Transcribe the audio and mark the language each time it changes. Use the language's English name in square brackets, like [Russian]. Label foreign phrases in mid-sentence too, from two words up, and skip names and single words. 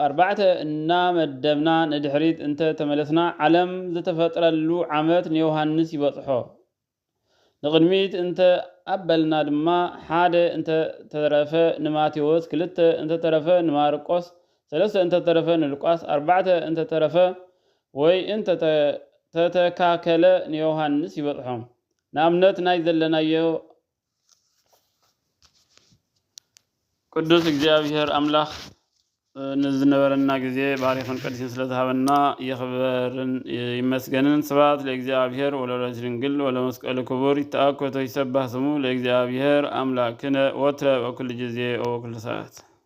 [Tigrinya] 4 እናመደብና ንድሕሪት እንተ ተመለስና ዓለም ዝተፈጥረሉ ዓመት ንዮሐንስ ይበጽሖ። ንቅድሚት እንተ አበልና ድማ 1 እንተ ተረፈ ንማቴዎስ፣ 2 እንተ ተረፈ ንማርቆስ፣ 3 እንተ ተረፈ ንሉቃስ፣ 4 እንተ ተረፈ ወይ እንተ ተተካከለ ንዮሐንስ ይበጽሖም። ንአብነት ናይ ዘለናዮ ቅዱስ እግዚአብሔር አምላክ ንዝነበረና ጊዜ ባሪኽን ቅዱስን ስለዝሃበና ይኽበርን ይመስገንን። [Geez] ስብሐት ለእግዚአብሔር ወለወላዲቱ ድንግል ወለመስቀሉ ክቡር። ይትአኮቶ ይሰባህ ስሙ ለእግዚአብሔር አምላክነ ወትረ በኩሉ ጊዜ ወበኩሉ ሰዓት